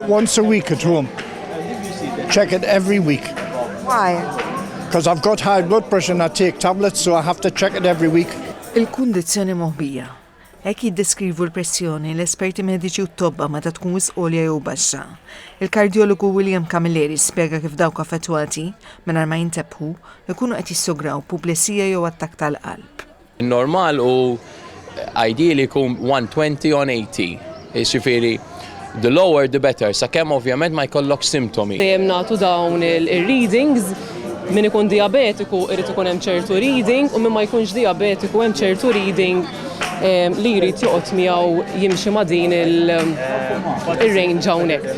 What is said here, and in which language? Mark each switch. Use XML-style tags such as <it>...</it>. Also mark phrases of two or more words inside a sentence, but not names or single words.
<en>Once a week at home. Check it every week. Why? Because I've got high blood pressure and I take tablets, so I have to check it every week.</en> <mt>Il-kundizzjoni moħbija. Hekk jiddeskrivu l-pressjoni l-esperti mediċi u t-tobba meta tkun wisq għolja jew baxxa. Il-kardjologu William Camilleri spjega kif dawk affettwati mingħajr ma jintebħu ikunu qed jissograw puplesija jew attakk tal-qalb. Normal u ideali jkun 120 on 80.</mt> <en>Jiġifieri the lower the better,</en> <mt>sakemm ovvjament ma jkollok simptomi. Dejjem nagħtu dawn il-readings min ikun diabetiku irid ikun hemm ċertu reading u min ma jkunx diabetiku hemm ċertu reading li jrid joqgħod miegħu jimxi ma' din il-range hawnhekk.</mt>